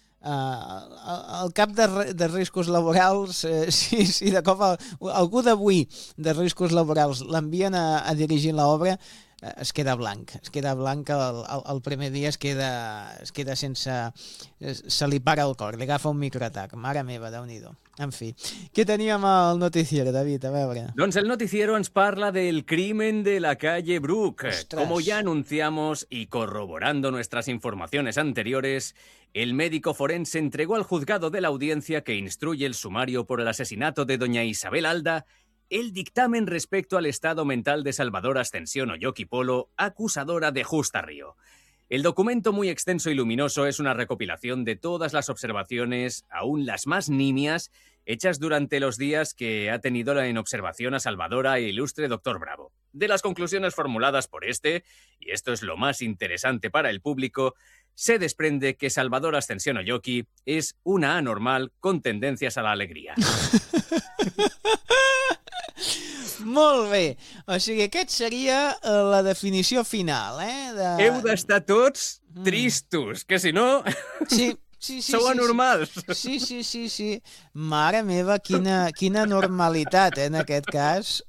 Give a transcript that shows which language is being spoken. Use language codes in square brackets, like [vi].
[ca] El cap de riscos laborals, si de cop algú d'avui de riscos laborals l'envien a dirigir l'obra, es queda blanc el primer dia, es queda sense... se li para el cor, li agafa un microatac. Mare meva, Déu-n'hi-do. En fi, què teníem al noticiero, David? A veure. Doncs el noticiero ens parla del [es] crimen de la calle Brook. Como ya anunciamos y corroborando nuestras informaciones anteriores, el médico forense entregó al juzgado de la audiencia que instruye el sumario por el asesinato de doña Isabel Alda el dictamen respecto al estado mental de Salvador Ascensión Oyoki Polo, acusadora de Justa Río. El documento, muy extenso y luminoso, es una recopilación de todas las observaciones, aún las más nimias, hechas durante los días que ha tenido en observación a Salvadora e ilustre doctor Bravo. De las conclusiones formuladas por este, y esto es lo más interesante para el público, se desprende que Salvador Ascensión Oyoki es una anormal con tendencias a la alegría. [ca] Molt bé. O sigui, aquest seria la definició final, Heu d'estar tots tristos, que si no... Sí. Sou anormals. Sí. Mare meva, quina normalitat, en aquest cas.